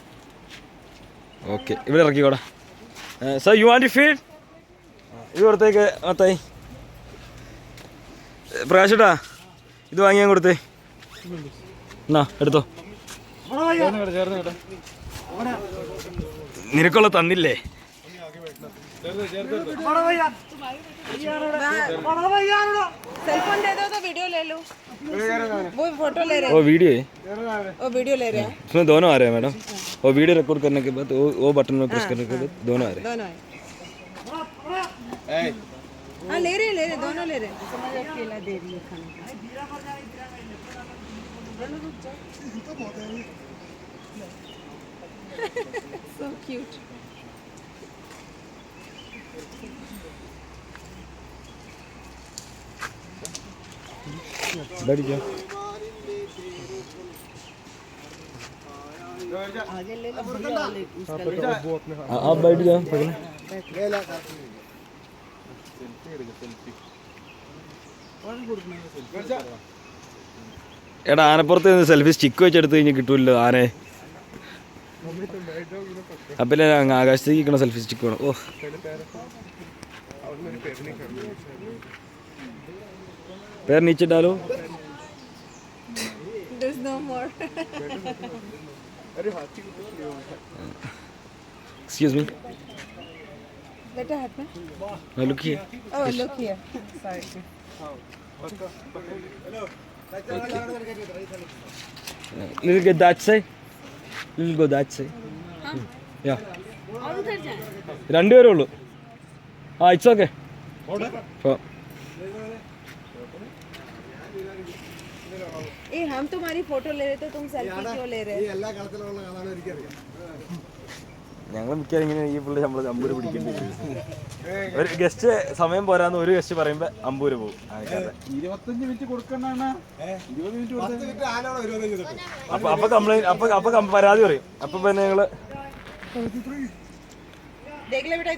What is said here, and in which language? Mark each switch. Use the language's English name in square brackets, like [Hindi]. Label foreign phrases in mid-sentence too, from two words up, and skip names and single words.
[Malayalam] ഓക്കെ ഇവിടെ ഇറക്കിക്കോടാ. [English] sir you want feed [Malayalam] ഇത് കൊടുത്തേക്ക്. മത്തായി പ്രകാശേട്ടാ ഇത് വാങ്ങിയാൻ കൊടുത്തേ. എന്നാ എടുത്തോ. നിനക്കുള്ള തന്നില്ലേ? [Hindi] ओ वीडियो है, ओ वीडियो ले रहे हैं. उसमें दोनों आ रहे हैं मैडम. वो वीडियो रिकॉर्ड करने के बाद वो बटन में प्रेस करने के बाद दोनों आ रहे हैं. हाँ ले रहे दोनों ले रहे. समझ अकेला दे रही है खाने [English] so cute. [Hindi] बैठ जाओ. आगे ले लो भैया आप बैठ जाओ. [Malayalam] എടാ ആനപ്പുറത്ത് നിന്ന് [English] selfie stick [Malayalam] വെച്ചെടുത്ത് കഴിഞ്ഞ് കിട്ടൂല്ലോ ആനെ. അപ്പം ആകാശത്തേക്ക് നിൽക്കണ [English] selfie stick [Malayalam] വേണം. [Hindi] ഓ पैर नीचे डालो. [English] There's no more. Excuse me. Better hat में. Now look here. Oh look here. Sorry. Okay. Little get that side. Little go that side. Yeah. [Hindi] और उधर जाए. [Malayalam] 2 പേരേ ഉള്ളൂ. ആ [English] it's okay. [Hindi] ए हम तुम्हारी फोटो ले रहे थे, तुम सेल्फी क्यों ले रहे? [Malayalam] ഞങ്ങൾ മിക്കവാറും ഇങ്ങനെ ഈ പുള്ളി നമ്മൾ 50 രൂപ പിടിക്കേണ്ടി വരും. ഒരു ഗസ്റ്റ് സമയം പോരാന്ന് ഒരു ഗസ്റ്റ് പറയുമ്പോൾ 50 രൂപ പോകും. 25 മിനിറ്റ് കൊടുക്കണ്ടാണ്. 20 മിനിറ്റ് അപ്പൊ കംപ്ലൈന്റ് അപ്പൊ പരാതി പറയും. അപ്പൊ പിന്നെ ഞങ്ങള് [Hindi] देख ले बेटा.